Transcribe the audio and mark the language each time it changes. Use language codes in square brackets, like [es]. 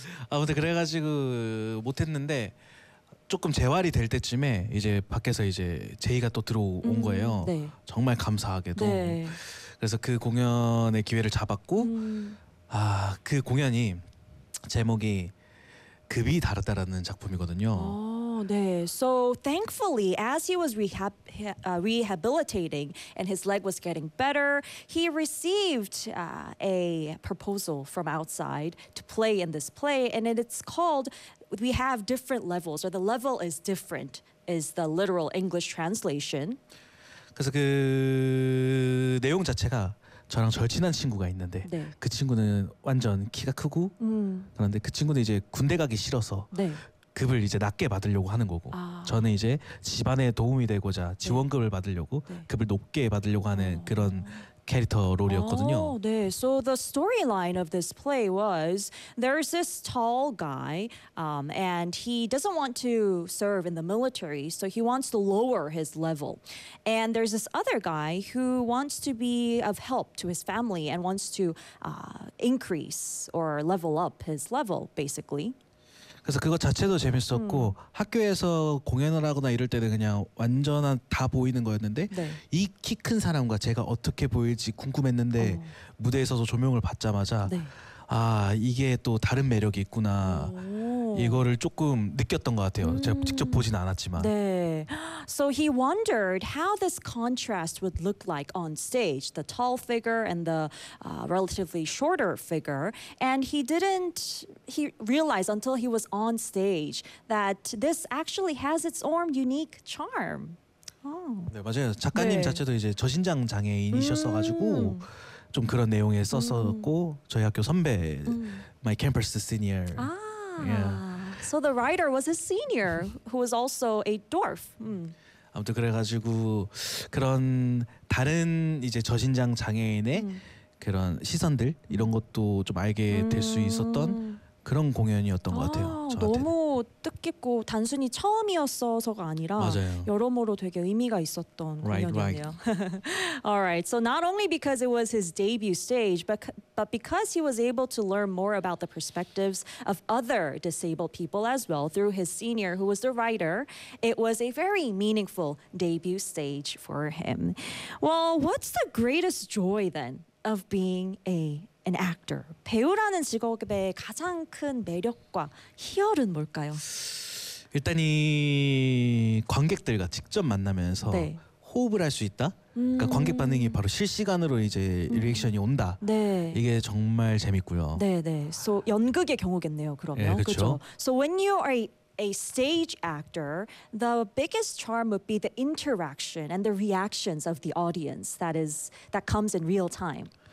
[ko] 아무튼 그래가지고 못했는데. 조금 재활이 될 때쯤에 이제 밖에서 이제 제이가 또 들어온 거예요. 네. 정말 감사하게도. 네. 그래서 그 공연의 기회를 잡았고 아, 그 공연이 제목이 급이 다르다라는 작품이거든요. 네. [en] So thankfully as he was rehabilitating and his leg was getting better, he received a proposal from outside to play in this play and it's called We have different levels, or the level is different, is the literal English translation. [ko] 그래서 그 내용 자체가 저랑 절친한 친구가 있는데 네. 그 친구는 완전 키가 크고 그런데 그 친구는 이제 군대 가기 싫어서 네. 급을 이제 낮게 받으려고 하는 거고 아. 저는 이제 집안에 도움이 되고자 지원금을 네. 받으려고 네. 급을 높게 받으려고 하는 어. 그런 character 롤이었거든요. Oh, 네. [en] So the storyline of this play was there's this tall guy and he doesn't want to serve in the military so he wants to lower his level. And there's this other guy who wants to be of help to his family and wants to increase or level up his level basically. [ko] 그래서 그거 자체도 재밌었고 학교에서 공연을 하거나 이럴 때는 그냥 완전한 다 보이는 거였는데 네. 이 키 큰 사람과 제가 어떻게 보일지 궁금했는데 어. 무대에서도 조명을 받자마자 네. 아 이게 또 다른 매력이 있구나 이거를 조금 느꼈던 것 같아요. 제가 직접 보진 않았지만. 네. [en] So he wondered how this contrast would look like on stage, the tall figure and the relatively shorter figure. And he realized until he was on stage that this actually has its own unique charm. [ko] Oh. 네, 맞아요. 작가님 네. 자체도 이제 저신장 장애인이셨어가지고 좀 그런 내용에 썼었고 저희 학교 선배, [en] my campus senior. 아. Yeah. So the writer was his senior, who was also a dwarf. [ko] 아무튼 그래가지고 그런 다른 이제 저신장 장애인의 그런 시선들 이런 것도 좀 알게 될 수 있었던 그런 공연이었던 것 같아요. 아, 너무 뜻깊고 단순히 처음이었어서가 아니라 맞아요. 여러모로 되게 의미가 있었던 [en] right, [ko] 공연이네요. [en] Right. All right. So not only because it was his debut stage, but because he was able to learn more about the perspectives of other disabled people as well through his senior, who was the writer, it was a very meaningful debut stage for him. Well, what's the greatest joy then of being an actor? [ko] 배우라는 직업의 가장 큰 매력과 희열은 뭘까요? 일단 이 관객들과 직접 만나면서 네. 호흡을 할 수 있다. 그러니까 관객 반응이 바로 실시간으로 이제 리액션이 온다. 네. 이게 정말 재밌고요. 네네. So 연극의 경우겠네요. 그러면 네, 그렇죠. [en] So when you are a stage actor, the biggest charm would be the interaction and the reactions of the audience that comes in real time.